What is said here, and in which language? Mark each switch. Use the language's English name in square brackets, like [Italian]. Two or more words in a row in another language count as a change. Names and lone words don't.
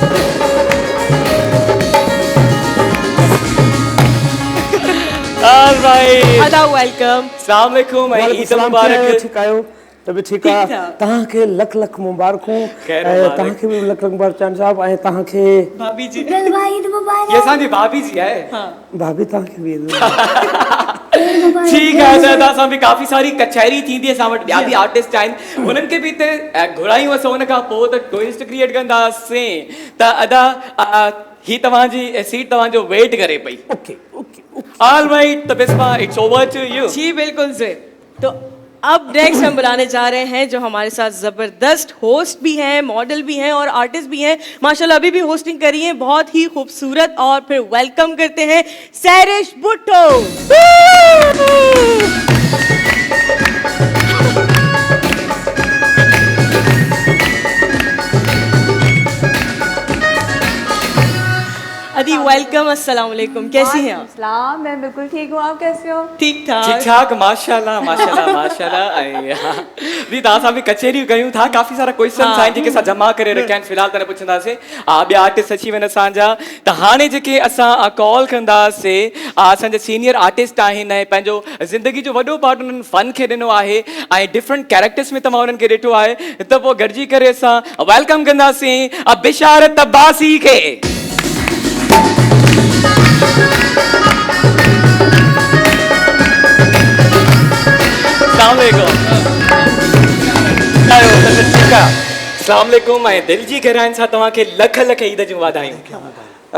[Sindhi] ऑलराइट, अदा वेलकम। अस्सलाम वालेकुम ऐं ईद मुबारक। ठीक आयो त बि ठीक आहे। तव्हांखे लख लख मुबारकूं ऐं तव्हांखे बि लख लख मुबारक चांद साहब ऐं तव्हांखे भाभी जी। ईद मुबारक। ये असांजी भाभी जी आहे। भाभी तव्हांखे बि ठीकु आहे। त असां बि काफ़ी सारी कचहरी थींदी, असां वटि ॿिया बि आर्टिस्ट आहिनि, उन्हनि खे बि हिते घुरायूं असां। हुन खां पोइ त [English] twist create [Sindhi] कंदासीं। त अदा ही तव्हांजी सीट तव्हांजो वेट करे पई। [English] okay okay alright, त बिस्मा it's over to you. [Urdu] جی بالکل زیب. تو اب نیکسٹ ہم بلانے جا رہے ہیں جو ہمارے ساتھ زبردست ہوسٹ بھی ہیں، ماڈل بھی ہیں اور آرٹسٹ بھی ہیں. ماشاءاللہ ابھی بھی ہوسٹنگ کری ہے، بہت ہی خوبصورت۔ اور پھر ویلکم کرتے ہیں سیرش بھٹو. ادی ویلکم، السلام علیکم، کیسی ہیں آپ? سلام، میں بالکل ٹھیک ہوں، آپ کیسے ہو? ٹھیک ٹھاک. ٹھیک ٹھاک، ماشاءاللہ ماشاءاللہ ماشاءاللہ. [Sindhi] जी तव्हां सां बि कचहरियूं कयूं था काफ़ी सारा क्वेश्चन्स आहिनि जेके असां जमा करे रखिया आहिनि फ़िलहाल त न पुछंदासीं ॿिया आर्टिस्ट अची वञनि असांजा त हाणे जेके असां कॉल कंदासीं असांजा सीनियर आर्टिस्ट आहिनि ऐं पंहिंजो ज़िंदगी जो वॾो पार्ट उन्हनि फन खे ॾिनो आहे ऐं [English] different characters [Sindhi] में तव्हां उन्हनि खे ॾिठो आहे त पोइ गॾिजी करे असां वेलकम कंदासीं बिशारत अब्बासी खे अस्सलामुअलैकुम ऐं दिलि जी गहराइनि सां तव्हांखे लख लख ईद जूं वाधायूं